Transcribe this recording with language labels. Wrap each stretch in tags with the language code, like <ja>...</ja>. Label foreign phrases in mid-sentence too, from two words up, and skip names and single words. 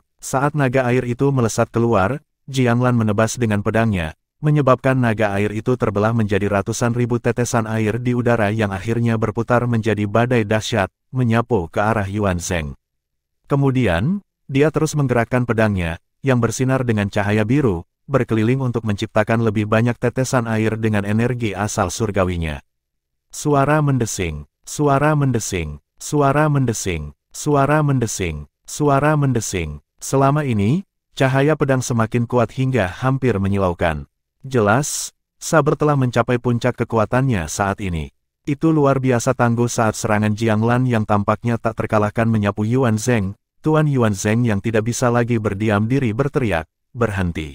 <id>Saat naga air itu melesat keluar, Jianglan menebas dengan pedangnya, menyebabkan naga air itu terbelah menjadi ratusan ribu tetesan air di udara yang akhirnya berputar menjadi badai dahsyat, menyapu ke arah Yuan Zheng. Kemudian, dia terus menggerakkan pedangnya, yang bersinar dengan cahaya biru, berkeliling untuk menciptakan lebih banyak tetesan air dengan energi asal surgawinya. Suara mendesing, suara mendesing, suara mendesing, suara mendesing, suara mendesing. Selama ini, cahaya pedang semakin kuat hingga hampir menyilaukan. Jelas, saber telah mencapai puncak kekuatannya saat ini. Itu luar biasa tangguh saat serangan Jianglan yang tampaknya tak terkalahkan menyapu Yuan Zheng. Tuan Yuan Zheng yang tidak bisa lagi berdiam diri berteriak, berhenti.</id>